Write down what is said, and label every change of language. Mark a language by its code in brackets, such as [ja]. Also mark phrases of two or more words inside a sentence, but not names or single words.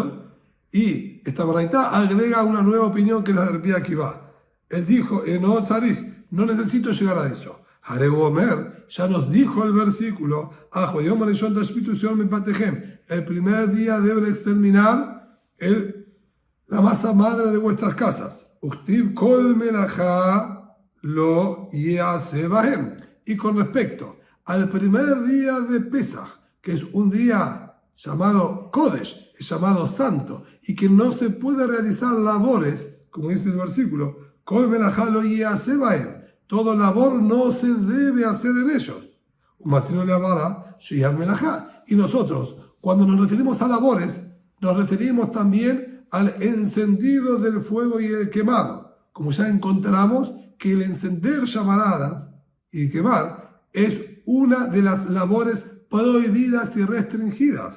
[es] Y esta baraita agrega una nueva opinión que es la de Rabbi Akiva. Él dijo, no tzarich, no necesito llegar a eso. [he] הרי הוא אומר, [es] ya nos dijo el versículo, el primer día debe exterminar la masa madre de vuestras casas. [he] וכתיב כל מלאכה לא יעשה בהם. [es] Y con respecto al primer día de Pesach, que es un día llamado Kodesh, es llamado santo, y que no se puede realizar labores, como dice el versículo, [he] כל מלאכה לא יעשה בהם. [es] Todo labor no se debe hacer en ellos. Y nosotros, cuando nos referimos a labores, nos referimos también al encendido del fuego y el quemado. Como ya encontramos que el encender llamaradas y quemar es una de las labores prohibidas y restringidas.